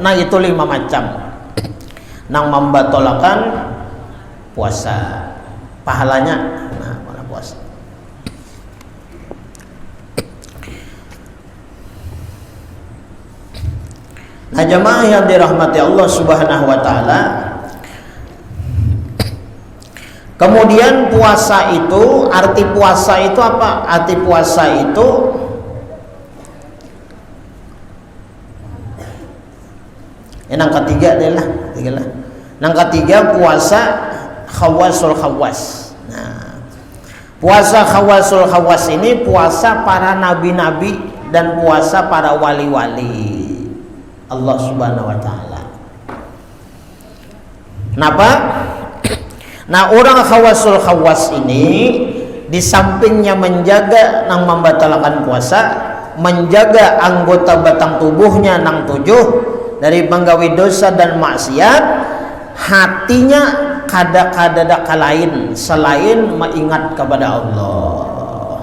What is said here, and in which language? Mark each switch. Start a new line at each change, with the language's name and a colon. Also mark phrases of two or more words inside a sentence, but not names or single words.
Banjar: Nah, itu 5 macam nang membatalkan puasa pahalanya. Nah, pahala puasa. Nah, jemaah yang dirahmati Allah
Arabic: سبحانه وتعالى,
Banjar: kemudian puasa itu, arti puasa itu apa? Arti puasa itu yang ketiga adalah yang ketiga puasa
Arabic: خواص الخواص.
Banjar: Nah, puasa
Arabic: خواص الخواص
Banjar: ini puasa para nabi-nabi dan puasa para wali-wali Allah
Arabic: سبحانه وتعالى.
Banjar: Kenapa? Nah, orang
Arabic: خواص الخواص
Banjar: ini di sampingnya menjaga nang membatalkan puasa, menjaga anggota batang tubuhnya nang 7 dari menggawi dosa dan maksiat, hatinya kada lain selain mengingat kepada Allah.